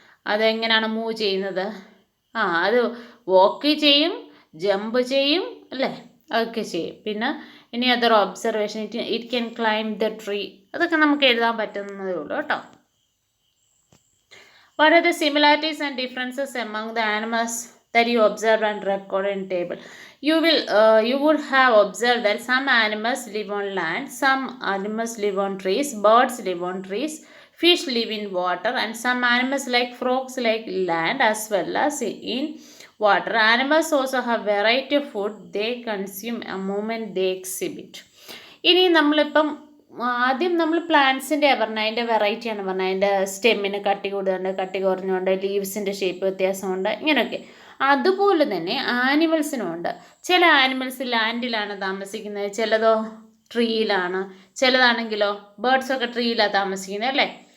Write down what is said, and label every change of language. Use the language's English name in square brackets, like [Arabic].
[Malayalam] അതെങ്ങനെയാണ് മൂവ് ചെയ്യുന്നത്, അത് വോക്ക് ചെയ്യും, ജമ്പ് ചെയ്യും അല്ലേ, അതൊക്കെ ചെയ്യും. പിന്നെ ഇനി other observation, [English] it can climb the tree, [Malayalam] അതൊക്കെ നമുക്ക് എഴുതാൻ പറ്റുന്നതേ ഉള്ളൂ കേട്ടോ. [English] What are the similarities and differences among the animals that you observe and record in table? You would have observed that some animals live on land, some animals live on trees, birds live on trees, fish live in water, and some animals like frogs like land as well as in water. Animals also have variety of food they consume a moment they exhibit. [Malayalam] ഇനി നമ്മളിപ്പം ആദ്യം നമ്മൾ പ്ലാന്റ്സിൻ്റെ പറഞ്ഞത്, അതിൻ്റെ വെറൈറ്റിയാണ് പറഞ്ഞത്. അതിൻ്റെ സ്റ്റെമ്മിന് കട്ടി കൂടുതലുണ്ട്, കട്ടി കുറഞ്ഞുണ്ട്, ലീവ്സിൻ്റെ ഷേപ്പ് വ്യത്യാസമുണ്ട്, ഇങ്ങനെയൊക്കെ. അതുപോലെ തന്നെ ആനിമൽസിനുമുണ്ട്. ചില ആനിമൽസ് ലാൻഡിലാണ് താമസിക്കുന്നത്, ചിലതോ ട്രീയിലാണ്, ചിലതാണെങ്കിലോ ബേർഡ്സൊക്കെ ട്രീയിലാണ് താമസിക്കുന്നത് അല്ലേ.